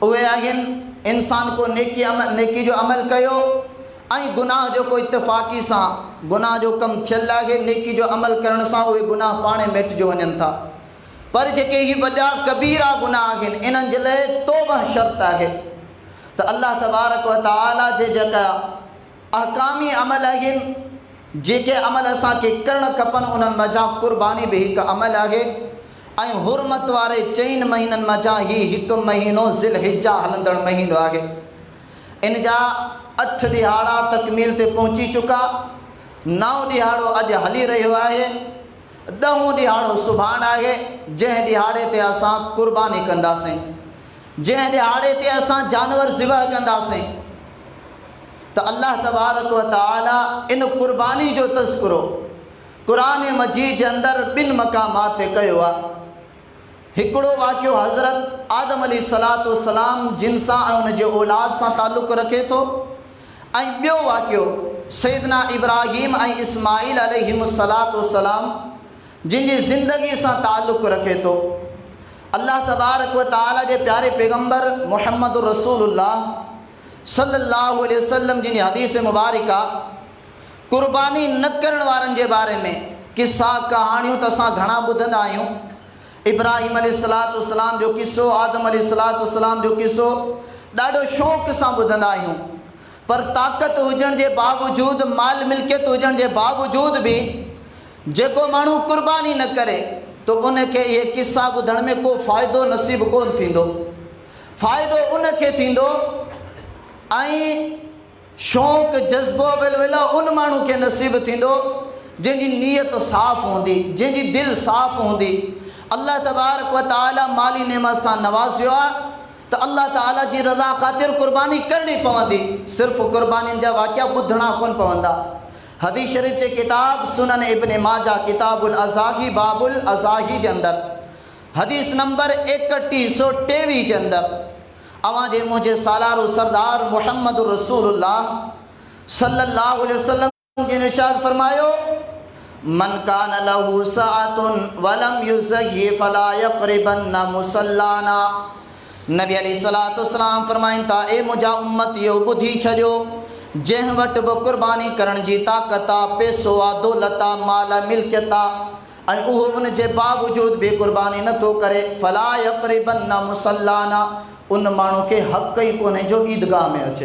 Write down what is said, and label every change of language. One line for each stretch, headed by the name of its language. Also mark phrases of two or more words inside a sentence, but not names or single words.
Sindhi: उहे आहिनि इंसान को नेकी जो अमल कयो ऐं गुनाह जो को इत्तफ़ाक़ी सां गुनाह जो कमु थियल आहे, नेकी जो अमल करण सां उहे गुनाह पाणे मिटिजी वञनि था। पर जेके ही वॾा कबीरा गुनाह आहिनि, इन्हनि जे लाइ तौबा शर्त आहे। त अल्लाह तबारक व तआला जे जेका अहकामी अमल आहिनि, जेके अमल असांखे करणु खपनि, उन्हनि मज़ा क़ुर्बानी बि हिकु अमल आहे। ऐं हुरमत वारे 4 महीननि मज़ा ही हिकु महीनो ज़िलहिज्जा हलंदड़ महीनो आहे। इन जा 8 ॾिहाड़ा तकमील ते पहुची चुका, 9 ॾिहाड़ो अॼु हली रहियो आहे, 10हों ॾिहाड़ो सुभाणे आहे, जंहिं ॾिहाड़े ते असां क़ुर्बानी कंदासीं, जंहिं ॾिहाड़े ते असां जानवर ज़िबह कंदासीं। त अल्लाह तबारक व तआला इन क़ुर्बानी जो तज़किरो क़ुरान मजीद जे अंदरि 2 मक़ामात ते कयो आहे। हिकिड़ो वाक़ियो हज़रत आदम अलैहिस्सलाम जिन सां ऐं उन जे औलाद सां ताल्लुक़ रखे थो, ऐं ॿियो वाक़ियो सैयदना इब्राहीम ऐं इस्माईल अलैहिस्सलाम जिन जी ज़िंदगी सां ताल्लुक़ रखे थो। अल्लाह तबारक व तआला जे प्यारे पैगम्बर मुहम्मद रसूलुल्लाह सल्लल्लाहु अलैहि वसल्लम जिन हदीस मुबारका क़ुर्बानी न करण वारनि जे बारे में किस्सा कहाणियूं त असां घणा ॿुधंदा आहियूं। इब्राहीम अलैहिस्सलाम जो किस्सो, आदम अलैहिस्सलाम जो किस्सो ॾाढो शौक़ सां ॿुधंदा आहियूं, पर ताक़त हुजण जे बावजूद, माल मिल्कियत हुजण जे बावजूद बि जेको माण्हू क़ुर्बानी न करे तो उनखे इहे किस्सा ॿुधण में को फ़ाइदो नसीब कोन थींदो। फ़ाइदो उनखे थींदो ऐं शौक़, जज़्बो, विलविला उन माण्हू खे नसीब थींदो जंहिंजी नीयत साफ़ हूंदी, जंहिंजी दिलि साफ़ हूंदी। अल्लाह तबारक व तआला माली नेमत सां नवाज़ियो आहे तो अल्लाह ताला जी रज़ा ख़ातिर कुर्बानी करनी पवंदी। सिर्फ़ कुर्बानी जा वाक़िया ॿुधणा कोन पवंदा। हदीस शरीफ जे किताब सुनन इब्न माजा किताबुल अज़ाही बाबुल अज़ाही जे अंदर हदीस नंबर 3123 जे अंदर अवां जे मुझे सालारो सरदार मुहम्मद रसूलुल्लाह सल्लल्लाहु अलैहि वसल्लम जी ने इरशाद फरमायो,
Arabic: من كان له سعة ولم يضح فلا يقربن مصلانا.
Sindhi: नबी अलैहिस्सलातु वस्सलाम फरमाइन था, ए मुंहिंजा उम्मत यो ॿुधी छॾियो, जंहिं वटि बि कुर्बानी करण जी ताक़त आहे, पैसो आहे, दौलत आहे, माल मिल्कियत आहे, ऐं उहो उन जे बावजूद बि कुर्बानी नथो करे,
Arabic: فلا يقربن مصلانا,
Sindhi: उन माण्हू खे हक़ ई कोन्हे जो ईदगाह में अचे।